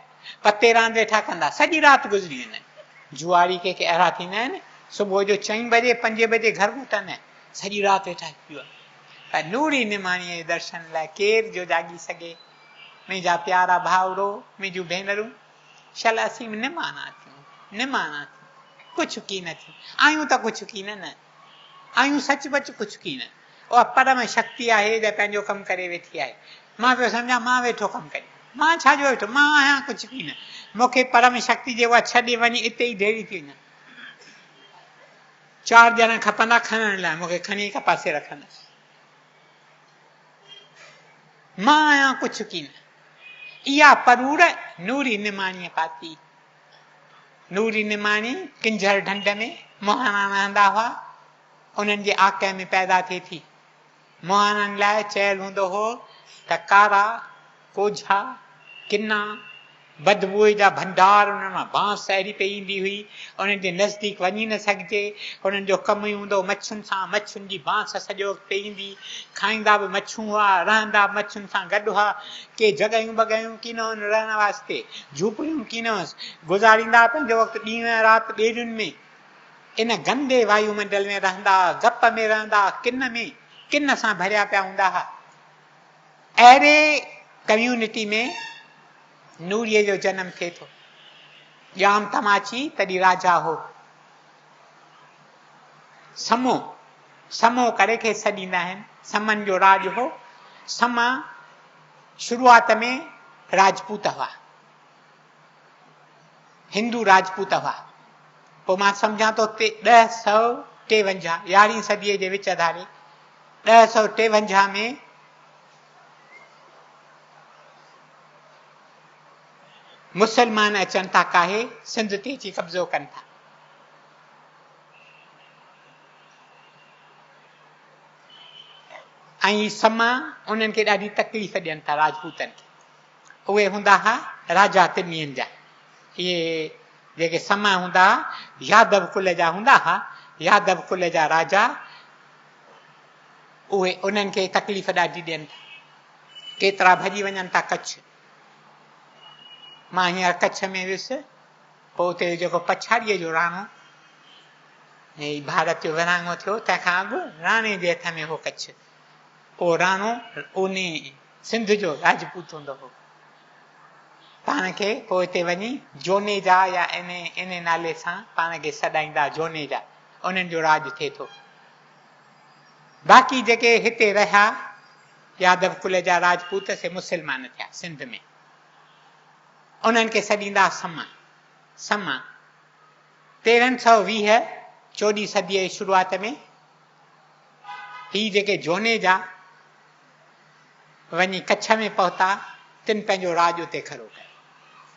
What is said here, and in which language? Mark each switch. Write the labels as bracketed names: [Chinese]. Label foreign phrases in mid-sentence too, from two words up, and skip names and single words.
[Sindhi] पते रांदि वेठा कंदा, सॼी राति गुज़री वेंदा। जुआरी के अहिड़ा थींदा आहिनि, सुबुह जो 4 बजे 5 बजे घर मोटंदा आहिनि, सॼी राति वेठा पियो। पर नूरी निमाणीअ जे दर्शन लाइ केर जो जाॻी सघे। मुंहिंजा प्यारा भाउरो, मुंहिंजूं भेनरूं, शल असीं निमाना थियूं, निमाना थियूं, कुझु की न थियूं, आहियूं त कुझु की न आहियूं, सचुपचु कुझु की न। उहा परम शक्ति आहे जो पंहिंजो कमु करे वेठी आहे। मां पियो सम्झां मां वेठो कमु करे, मां छाजो वेठो, मां आहियां कुझु की न। मूंखे परम शक्ति जे उहा छॾे वञी इते ई ढेरी थी वञा। 4 ॼणा खपंदा खणण लाइ, मूंखे खणी हिक पासे रखंदा। मां आहियां कुझु की न। इहा परूड़ नूरी निमाणीअ पाती। नूरी निमाणी किंझर ढंढ में मोहाणा रहंदा हुआ, उन्हनि जे आके में पैदा थिए थी। मोहाणनि लाइ चयल हूंदो हो त कारा, कोझा, किना, बदबूअ जा भंडार, उन्हनि मां बांस अहिड़ी पई ईंदी हुई, उन्हनि जे नज़दीक वञी न सघिजे। उन्हनि जो कमु ई हूंदो मच्छुनि सां, मच्छुनि जी बांस सॼो वक़्तु पई ईंदी, खाईंदा बि मच्छूं हुआ, रहंदा मच्छुनि सां गॾु हुआ। के जॻहियूं बॻहियूं कीन हुन रहण वास्ते, झूपड़ियूं कीन हुअसि, गुज़ारींदा पंहिंजो वक़्तु ॾींहुं ऐं राति ॿेड़ियुनि में। इन गंदे वायुमंडल में रहंदा, गप में रहंदा, किन सां भरिया पिया हूंदा हुआ। अहिड़े कम्यूनिटी में नूरीअ जो जनम थिए थो। ॼाम तमाची तॾहिं राजा हो। समो करे खे सॾींदा आहिनि, समनि जो राज हो। समा शुरूआत में राजपूत हुआ, हिंदू राजपूत हुआ। पोइ मां सम्झां थो 1053 11वीं सदीअ जे विच धारे 1053 में मुसलमान अचनि था, काहे सिंध ते अची कब्ज़ो कनि था। ऐं समा उन्हनि खे ॾाढी तकलीफ़ ॾियनि था राजपूतनि खे। उहे हूंदा हुआ राजा तिमीअनि जा। इहे जेके समा हूंदा यादव कुल जा हूंदा हुआ, यादव कुल जा राजा, उहे उन्हनि खे तकलीफ़ ॾाढी ॾियनि था। केतिरा भॼी वञनि था कच्छ। मां हींअर कच्छ में वियुसि, पोइ उते जेको पछाड़ीअ जो राणो, ऐं भारत जो विरहाङो थियो, तंहिंखां अॻु राणे जे हथ में हो कच्छ। उहो राणो उन सिंध जो राजपूत हूंदो हो। पाण खे पोइ हिते वञी जोनेजा या इन नाले सां पाण खे सॾाईंदा, जोनेजा, उन्हनि जो राज थिए थो। बाक़ी जेके हिते रहिया यादव कुल जा राजपूत से मुसलमान थिया सिंध में। उन्हनि खे सॾींदा समा। समा 1320 14वीं सदीअ जी शुरूआत में ही जेके जोने जा वञी कच्छ में पहुता, तिन पंहिंजो राज उते खड़ो कयो।